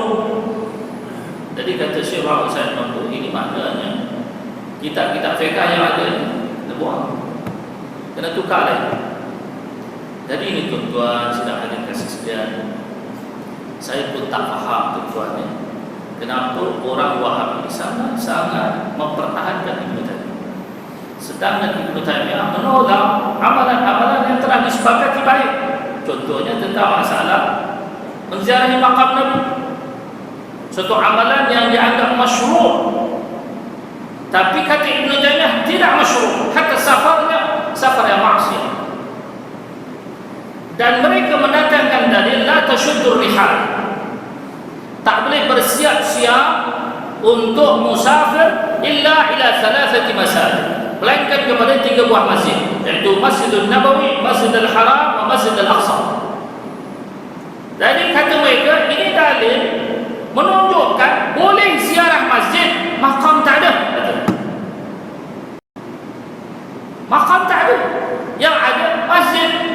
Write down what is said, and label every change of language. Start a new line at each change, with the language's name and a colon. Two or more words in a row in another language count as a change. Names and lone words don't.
Malay: Jadi kata Syekh Mahmud Sa'id Mamduh, ini maknanya kitab-kitab fiqh yang ada ni buang, kena tukar lagi. Jadi ini tuan-tuan sedang ada kasih sekalian, saya pun tak faham tuan-tuan ni, kenapa orang Wahabi sangat mempertahankan Ibnu Taimiyah, sedangkan Ibnu Taimiyah menolak amalan-amalan yang telah disepakati baik. Contohnya tentang masalah menziarahi makam Nabi, suatu amalan yang dianggap masyru', tapi kata Ibnu Taimiyah tidak masyru', hatta safar yang maksiat. Dan mereka mendatangkan dalil
Arabic: لا تشد الرحال,
Malay: tak boleh bersiap-siap untuk musafir
Arabic: إلا إلى 3 مساجد,
Malay: melainkan kepada 3 buah masjid, iaitu Masjidun Nabawi, Masjidil Haram, dan Masjidil Aqsa. Jadi kata mereka ini dalil menunjukkan boleh ziarah masjid, makam tak ada. Makam tak ada, yang ada masjid.